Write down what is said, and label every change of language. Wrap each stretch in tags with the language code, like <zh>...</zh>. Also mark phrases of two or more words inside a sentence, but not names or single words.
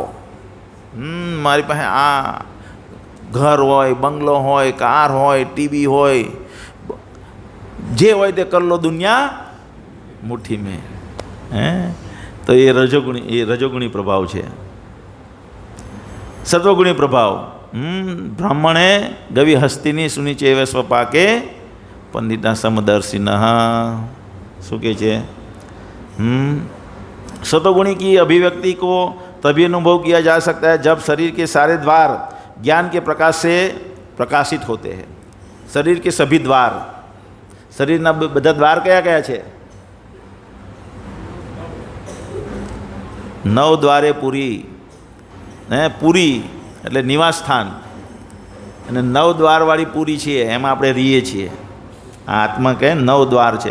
<gu>મારી પાસે આ ઘર હોય, બંગલો હોય, કાર હોય, ટીવી હોય, જે હોય તે</gu> <hi>कर लो दुनिया मुट्ठी में.</hi> <gu>તો એ રજોગુણી પ્રભાવ છે. સત્વગુણી પ્રભાવ.</gu> <sa>ब्राह्मणे गवि हस्तिनी सुनिचेव स्वपाके पंडिता समदर्शिन.</sa> <gu>શું કહે છે?</gu> <hi>सतोगुणी की अभिव्यक्ति को तभी अनुभव किया जा सकता है जब शरीर के सारे द्वार ज्ञान के प्रकाश से प्रकाशित होते हैं. शरीर के सभी द्वार,</hi> <gu>શરીરના બધા દ્વાર કયા કયા છે? 9 દ્વારે પૂરી. પૂરી એટલે નિવાસ સ્થાન, અને 9 દ્વારવાળી પૂરી છે, એમાં આપણે રહીએ છીએ. આ આત્મા કહે 9 દ્વાર છે.</gu>